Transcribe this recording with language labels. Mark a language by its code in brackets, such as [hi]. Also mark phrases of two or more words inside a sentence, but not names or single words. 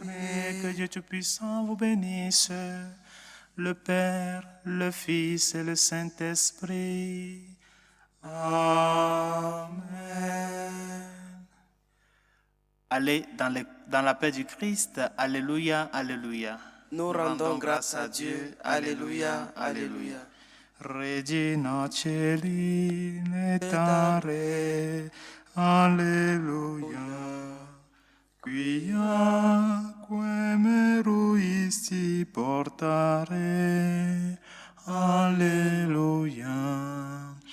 [fr] Que Dieu Tout-Puissant vous bénisse, le Père, le Fils et le Saint-Esprit. Amen. Allez dans la paix du Christ. Alléluia, alléluia. Nous rendons grâce à Dieu. Alléluia, alléluia. [la] Regina Celi netare, alleluia. Quia meruisti portare, alleluia.